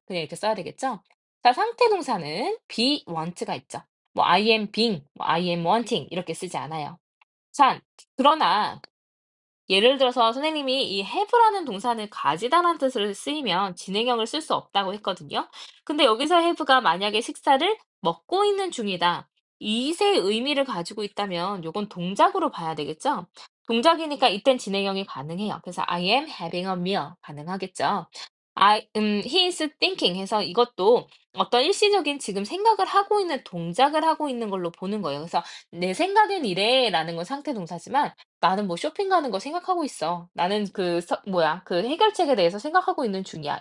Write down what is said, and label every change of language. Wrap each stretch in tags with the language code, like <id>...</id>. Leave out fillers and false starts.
<ko>그냥 이렇게 써야 되겠죠? 자, 상태 동사는 be want가 있죠. 뭐</ko> <en>I am being,</en> <ko>뭐</ko> <en>I am wanting</en> <ko>이렇게 쓰지 않아요. 자, 그러나 예를 들어서 선생님이 이 have라는 동사는 가지다라는 뜻을 쓰이면 진행형을 쓸 수 없다고 했거든요. 근데 여기서 have가 만약에 식사를 먹고 있는 중이다. 이의 의미를 가지고 있다면 요건 동작으로 봐야 되겠죠? 동작이니까 이땐 진행형이 가능해요. 그래서</ko> <en>I am having a meal</en> <ko>가능하겠죠?</ko> <en>he is thinking</en> <ko>해서 이것도 어떤 일시적인 지금 생각을 하고 있는 동작을 하고 있는 걸로 보는 거예요. 그래서 내 생각엔 이래라는 건 상태 동사지만 나는 뭐 쇼핑 가는 거 생각하고 있어. 나는 그 해결책에 대해서 생각하고 있는 중이야.</ko>